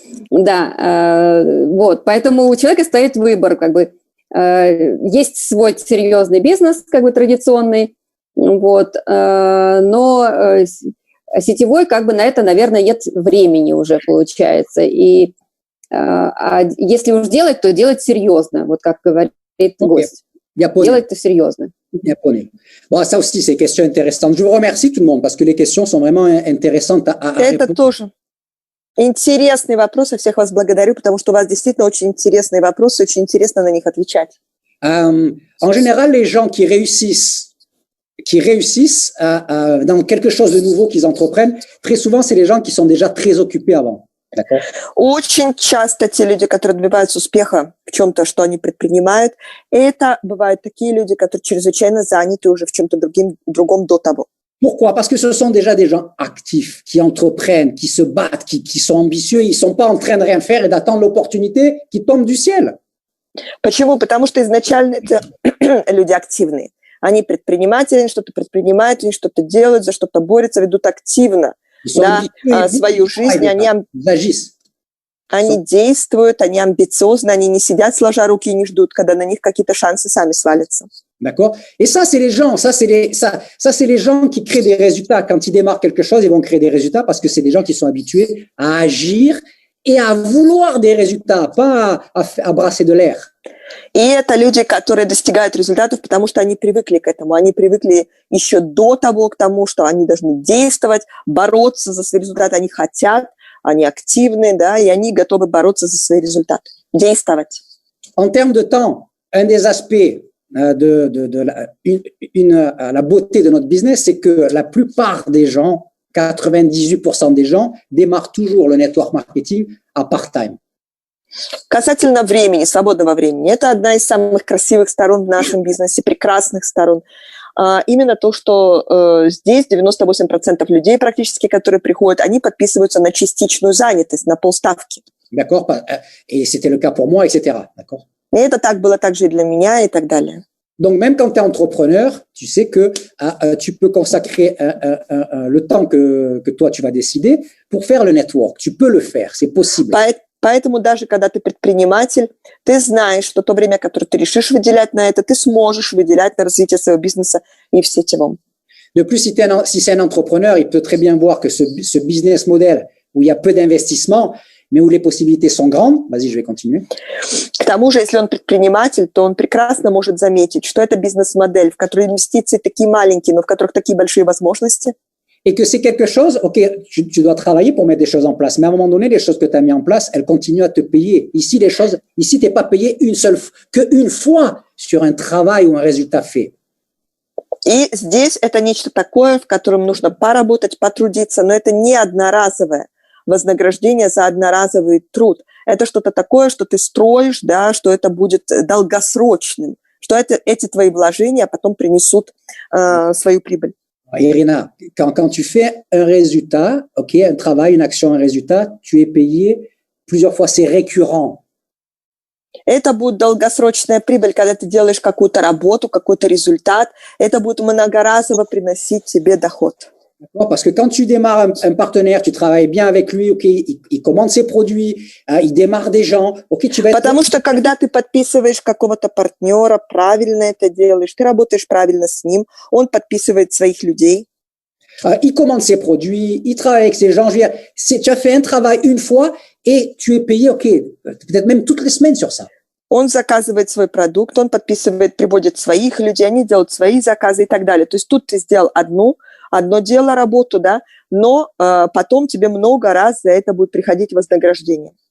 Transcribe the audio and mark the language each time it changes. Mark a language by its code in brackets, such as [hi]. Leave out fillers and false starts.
[ru] Да, вот, поэтому у человека стоит выбор, как бы, есть свой серьезный бизнес, как бы традиционный, вот, но сетевой, как бы, на это, наверное, нет времени уже, получается, и если уж делать, то делать серьезно, вот как говорит гость. Делать это серьезно. [fr] Bien connu. Bon, ça aussi, c'est une question intéressante. Je vous remercie tout le monde parce que les questions sont vraiment intéressantes à [ru] Это [fr] répondre. [ru] тоже интересный вопрос. Я всех вас благодарю, потому что у вас действительно очень интересные вопросы, очень интересно на них отвечать. [fr] En général, les gens qui réussissent dans quelque chose de nouveau qu'ils entreprennent, très souvent, c'est les gens qui sont déjà très occupés avant. D'accord? [ru] Очень часто те люди, которые добиваются успеха в чем-то, что они предпринимают, это бывают такие люди, которые чрезвычайно заняты уже в чем-то другом до того. [fr] Pourquoi? Parce que ce sont déjà des gens actifs, qui entreprennent, qui se battent, qui sont ambitieux. Ils sont pas en train de rien faire et d'attendre l'opportunité qui tombe du ciel. [ru] Почему? Потому что изначально это люди активные. Они предприниматели, они что-то предпринимают, они что-то делают, за что-то борются, ведут активно свою жизнь. Они действуют, они амбициозны, они не сидят сложа руки и не ждут, когда на них какие-то шансы сами свалятся. [fr] D'accord? Et ça, c'est les gens, c'est les gens qui créent des résultats. Quand ils démarrent quelque chose, ils vont créer des résultats parce que c'est des gens qui sont habitués à agir et à vouloir des résultats, pas à brasser de l'air. [ru] И это люди, которые достигают результатов, потому что они привыкли к этому. Они привыкли еще до того к тому, что они должны действовать, бороться за свои результаты. Они хотят, они активны, да, и они готовы бороться за свои результаты. Действовать. [fr] En termes de temps, un des aspects de la beauté de notre business, c'est que la plupart des gens, 98% des gens, démarrent toujours le network marketing à part-time. [ru] Касательно времени, свободного времени, это одна из самых красивых сторон в нашем бизнесе, прекрасных сторон. Именно то, что здесь 98% людей практически, которые приходят, они подписываются на частичную занятость, на полставки. [fr] D'accord? Et c'était le cas pour moi, etc. D'accord? [ru] И это так было также и для меня, и так далее. [fr] Donc, même quand tu es entrepreneur, tu sais que tu peux consacrer le temps que toi, tu vas décider pour faire le network. Tu peux le faire, c'est possible. [ru] Поэтому даже когда ты предприниматель, ты знаешь, что то время, которое ты решишь выделять на это, ты сможешь выделять на развитие своего бизнеса и в сетевом. [fr] De plus, si c'est un entrepreneur, il peut très bien voir que ce business model où il y a peu d'investissement, mais où les possibilités sont grandes. Vas-y, je vais continuer. [ru] К тому же, если он предприниматель, то он прекрасно может заметить, что это бизнес-модель, в которой инвестиции такие маленькие, но в которых такие большие возможности. [fr] Et que c'est quelque chose, ok, tu dois travailler pour mettre des choses en place, mais à un moment donné, les choses que tu as mis en place, elles continuent à te payer. Ici, t'es pas payé qu'une fois sur un travail ou un résultat fait. [ru] И здесь это нечто такое, в котором нужно поработать, потрудиться, но это не одноразовое вознаграждение за одноразовый труд. Это что-то такое, что ты строишь, да, что это будет долгосрочным, что эти твои вложения потом принесут свою прибыль. [fr] Irina, quand tu fais un résultat, ok, un travail, une action, un résultat, tu es payé plusieurs fois, c'est récurrent. [ru] Это будет долгосрочная прибыль, когда ты делаешь какую-то работу, какой-то результат. Это будет многоразово приносить тебе доход. [fr] Parce que quand tu démarres un partenaire, tu travailles bien avec lui, ok, il commande ses produits, il démarre des gens, ok, tu vas être... [ru] Потому что когда ты подписываешь какого-то партнера, правильно это делаешь, ты работаешь правильно с ним, он подписывает своих людей. [fr] Il commande ses produits, il travaille avec ses gens. Je veux dire, tu as fait un travail une fois et tu es payé, ok, peut-être même toutes les semaines sur ça. [ru] Он заказывает свой продукт, он подписывает, приводит своих людей, они делают свои заказы и так далее. То есть тут ты сделал одно дело, работу, да, но потом тебе много раз за это будет приходить вознаграждение.